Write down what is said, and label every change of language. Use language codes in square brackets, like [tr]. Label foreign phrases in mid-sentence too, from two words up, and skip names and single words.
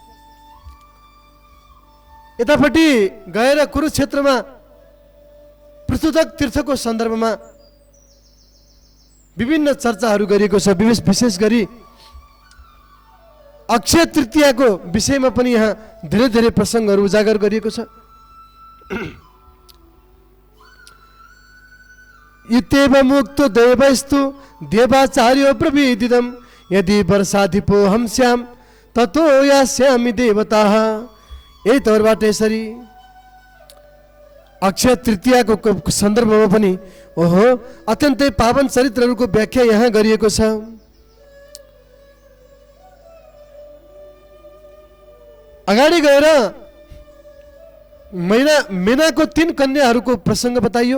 [ne] यतापट्टि गएर कुरुक्षेत्रमा पृथुदक तीर्थको सन्दर्भमा विभिन्न चर्चाहरू गरिएको छ। विशेष गरी अक्षय तृतीयाको विषयमा पनि यहाँ धेरै धेरै प्रसङ्गहरू उजागर गरिएको छ। [sa] इत्येव मुक्तो देवस्तु देवाचार्यो प्रविदिदम् यदि वर्षाधिपो हंस्याम ततो यास्यामि देवताः। [ne] यही तौरबाट यसरी अक्षय तृतीयाको सन्दर्भमा पनि ओहो अत्यन्तै पावन चरित्रहरूको व्याख्या यहाँ गरिएको छ। अगाडि गएर मेनाको 3 कन्याहरूको प्रसङ्ग बताइयो।